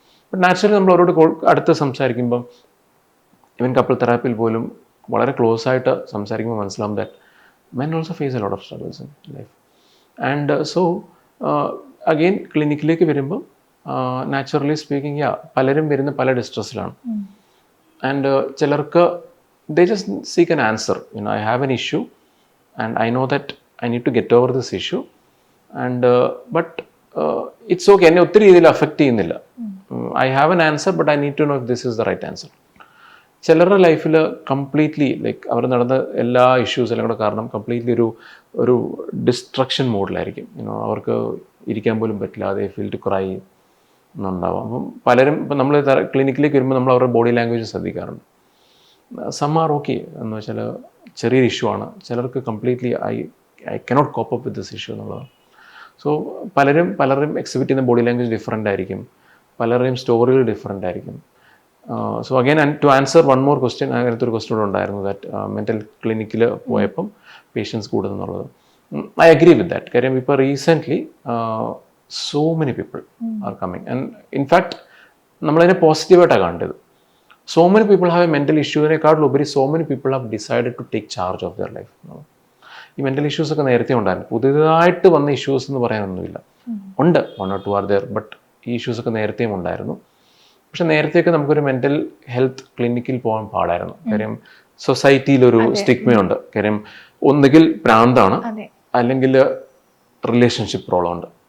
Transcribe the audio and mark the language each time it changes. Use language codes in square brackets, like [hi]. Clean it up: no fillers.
[ml] But naturally നമ്മൾ അവരോട് അടുത്ത് സംസാരിക്കുമ്പം ഇവൻ കപ്പിൾ തെറാപ്പിയിൽ പോലും വളരെ ക്ലോസ് ആയിട്ട് സംസാരിക്കുമ്പോൾ മനസ്സിലാവും [en] That men also face a lot of struggles in life. [ml] And so again ക്ലിനിക്കിലേക്ക് വരുമ്പോൾ നാച്ചുറലി സ്പീക്കിംഗ് പലരും വരുന്ന പല ഡിസ്ട്രസ്സിലാണ്. [en] and [ml] ചിലർക്ക് [en] they just seek an answer. I have an issue and I know that I need to get over this issue, and but it's okay, [ml] എന്നെ ഒത്തിരി രീതിയിൽ affect ചെയ്യുന്നില്ല. [en] I have an answer but I need to know if this is the right answer. [ml] ചിലരുടെ ലൈഫിൽ completely like അവർ നടന്ന എല്ലാ issues എല്ലാം കൂടെ കാരണം കംപ്ലീറ്റ്ലി ഒരു ഡിസ്ട്രക്ഷൻ മോഡിലായിരിക്കും. അവർക്ക് ഇരിക്കാൻ പോലും പറ്റില്ല, അതേ [en] feel to cry [ml] എന്നുണ്ടാവാം. അപ്പം പലരും ഇപ്പം നമ്മൾ ക്ലിനിക്കിലേക്ക് വരുമ്പോൾ നമ്മൾ അവരുടെ ബോഡി ലാംഗ്വേജ് ശ്രദ്ധിക്കാറുണ്ട്. [en] some are okay [ml] എന്ന് വെച്ചാൽ ചെറിയൊരു ഇഷ്യൂ ആണ്, ചിലർക്ക് completely [en] I cannot cope up with this issue [ml] എന്നുള്ളതാണ്. സോ പലരും എക്സിബിറ്റ് ചെയ്യുന്ന ബോഡി ലാംഗ്വേജ് ഡിഫറെൻ്റ് ആയിരിക്കും, പലരുടെയും സ്റ്റോറികൾ ഡിഫറെൻ്റ് ആയിരിക്കും. [en] so again to answer one more question, [ml] അങ്ങനത്തെ ഒരു ക്വസ്റ്റ്യൻ കൂടെ ഉണ്ടായിരുന്നു [en] that [ml] മെൻ്റൽ ക്ലിനിക്കിൽ പോയപ്പം patients കൂടുന്നുള്ളത്. [en] I agree with that. [ml] കാര്യം ഇപ്പോൾ recently [en] so many people are coming, and in fact [ml] നമ്മളതിനെ പോസിറ്റീവായിട്ടാണ് കണ്ടത്. [en] So many people have a mental issue, [ml] ഉപരി [en] so many people have decided to take charge of their life. [ml] ഈ mental ഇഷ്യൂസൊക്കെ നേരത്തെ ഉണ്ടായിരുന്നു, പുതിയതായിട്ട് വന്ന ഇഷ്യൂസ് എന്ന് പറയാനൊന്നുമില്ല. ഉണ്ട്, [en] 1 or 2 are there, [ml] ബട്ട് ഈ ഇഷ്യൂസൊക്കെ നേരത്തെയും ഉണ്ടായിരുന്നു. പക്ഷെ നേരത്തെയൊക്കെ നമുക്കൊരു മെൻ്റൽ ഹെൽത്ത് ക്ലിനിക്കിൽ പോകാൻ പാടായിരുന്നു. കാര്യം സൊസൈറ്റിയിലൊരു സ്റ്റിഗ്മയുണ്ട്. കാര്യം ഒന്നുകിൽ പ്രാന്താണ്, അല്ലെങ്കിൽ റിലേഷൻഷിപ്പ് പ്രോബ്ലം ഉണ്ട്.